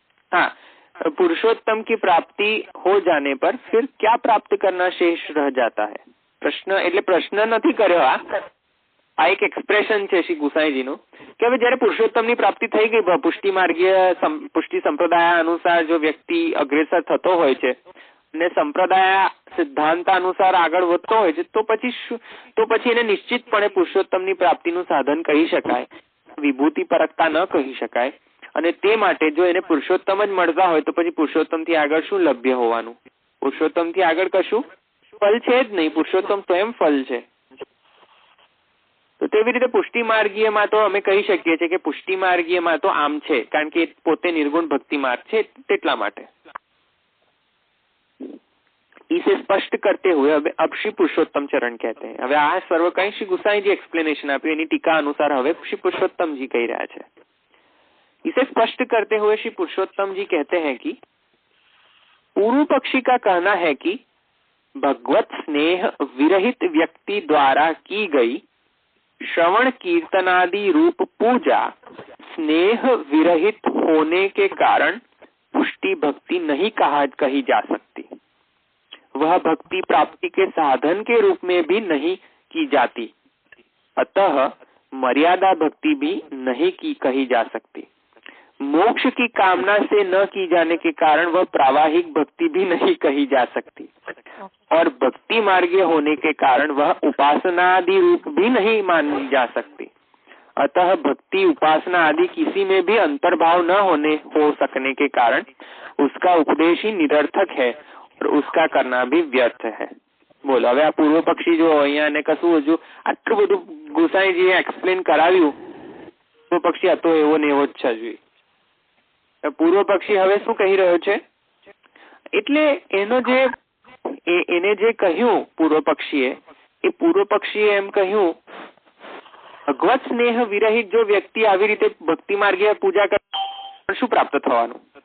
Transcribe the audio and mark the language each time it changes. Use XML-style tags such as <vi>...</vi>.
<hi>हाँ, पुरुषोत्तम की प्राप्ति हो जाने पर फिर क्या प्राप्त करना शेष रह जाता है? प्रश्न</hi> <gu>એટલે પ્રશ્ન નથી કર્યો આ, આ એક એક્સપ્રેશન છે શ્રી ગુસાઈજીનું કે હવે જયારે પુરુષોત્તમની પ્રાપ્તિ થઈ ગઈ, પુષ્ટિ માર્ગીય પુષ્ટિ સંપ્રદાય અનુસાર જો વ્યક્તિ અગ્રેસર થતો હોય છે અને સંપ્રદાય સિદ્ધાંત અનુસાર આગળ વધતો હોય છે, તો પછી એને નિશ્ચિતપણે પુરુષોત્તમની પ્રાપ્તિનું સાધન કહી શકાય, વિભૂતિ પરકતા ન કહી શકાય. અને તે માટે જો એને પુરુષોત્તમ જ મળતા હોય તો પછી પુરુષોત્તમથી આગળ શું લભ્ય હોવાનું? પુરુષોત્તમથી આગળ કશું ફલ છે જ નહીં, પુરુષોત્તમ સ્વયં ફલ છે. તો તેવી રીતે પુષ્ટિ માર્ગીયમાં તો અમે કહી શકીએ છીએ કે પુષ્ટિ માર્ગીયમાં તો આમ છે, કારણ કે પોતે નિર્ગુણ ભક્તિ માર્ગ છે તેટલા માટે.</gu> <hi>इसे स्पष्ट करते हुए अब श्री पुरुषोत्तम चरण कहते हैं.</hi> <gu>હવે આ સર્વ કઈ શ્રી ગુસાઈજી એક્સપ્લેનેશન આપ્યું, એની ટીકા અનુસાર હવે શ્રી पुरुषोत्तमजी કહી રહ્યા છે.</gu> <hi>इसे स्पष्ट करते हुए श्री पुरुषोत्तम जी कहते हैं कि पूर्व पक्षी का कहना है कि भगवत स्नेह विरहित व्यक्ति द्वारा की गई श्रवण कीर्तनादि रूप पूजा स्नेह विरहित होने के कारण पुष्टि भक्ति नहीं कही जा सकती, वह भक्ति प्राप्ति के साधन के रूप में भी नहीं की जाती, अतः मर्यादा भक्ति भी नहीं कही जा सकती. मोक्ष की कामना से न की जाने के कारण वह प्रावाहिक भक्ति भी नहीं कही जा सकती और भक्ति मार्गीय होने के कारण वह उपासना आदि रूप भी नहीं मानी जा सकती. अतः भक्ति उपासना आदि किसी में भी अंतर्भाव न हो सकने के कारण उसका उपदेश ही निरर्थक है और उसका करना भी व्यर्थ है.</hi> <gu>बोलो હવે આ પૂર્વ પક્ષી જો અહીંયા ને કશું હજુ આટલું બધું ગુસાઈજીએ એક્સપ્લેન કરાવ્યું, પૂર્વ પક્ષી હતો એવો ને એવો જ છે. જોઈએ પૂર્વ પક્ષી હવે શું કહી રહ્યો છે, એટલે એને જે કહ્યું પૂર્વ પક્ષીએ, એ પૂર્વ પક્ષીએ એમ કહ્યું ભગવત સ્નેહ વિરહિત જો વ્યક્તિ આવી રીતે ભક્તિ માર્ગીય પૂજા કરે શું પ્રાપ્ત થવાનું?</gu>